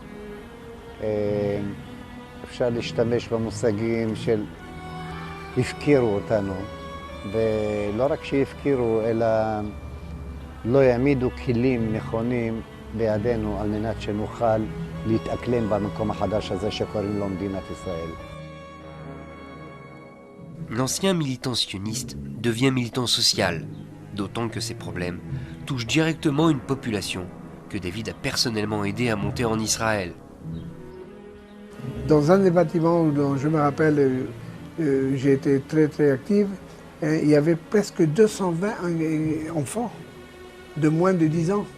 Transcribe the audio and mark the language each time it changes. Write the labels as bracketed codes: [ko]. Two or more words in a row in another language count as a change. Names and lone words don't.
[he] אפשר להשתמש במושגים של הפקירו אותנו, ולא רק שהפקירו, אלא לא העמידו כלים נכונים בידינו על מנת שנוכל להתאקלם במקום החדש הזה שקוראים לו מדינת ישראל. [fr] L'ancien militant sioniste devient militant social, d'autant que ses problèmes touchent directement une population que David a personnellement aidé à monter en Israël. Dans un des bâtiments dont je me rappelle, j'ai été très active, il y avait presque 220 enfants de moins de 10 ans.